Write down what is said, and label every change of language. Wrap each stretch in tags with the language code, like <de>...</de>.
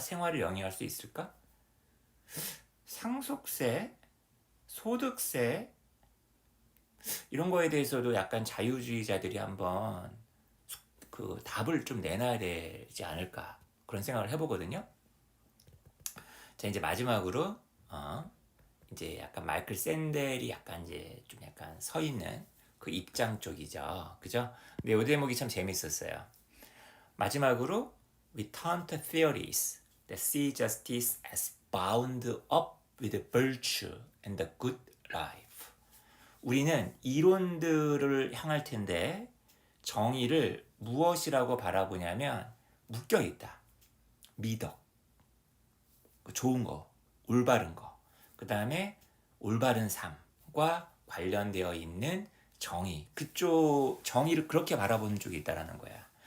<ko>생활을 영위할 수 있을까? 상속세, 소득세, 이런 거에 대해서도 약간 자유주의자들이 한번 그 답을 좀 내놔야 되지 않을까? 그런 생각을 해보거든요. 자, 이제 마지막으로, 이제 약간 마이클 샌델이 약간 이제 좀 약간 서 있는 그 입장 쪽이죠. 그죠? 근데 이 대목이 참 재밌었어요.</ko> <en>마지막으로 we turn to theories that see justice as bound up with virtue and the good life.</en> <ko>우리는 이론들을 향할 텐데 정의를 무엇이라고 바라보냐면 묶여 있다. 미덕, 좋은 거, 올바른 거, 그 다음에 올바른 삶과 관련되어 있는 정의, 그쪽 정의를 그렇게 바라보는 쪽이 있다라는 거야.</ko>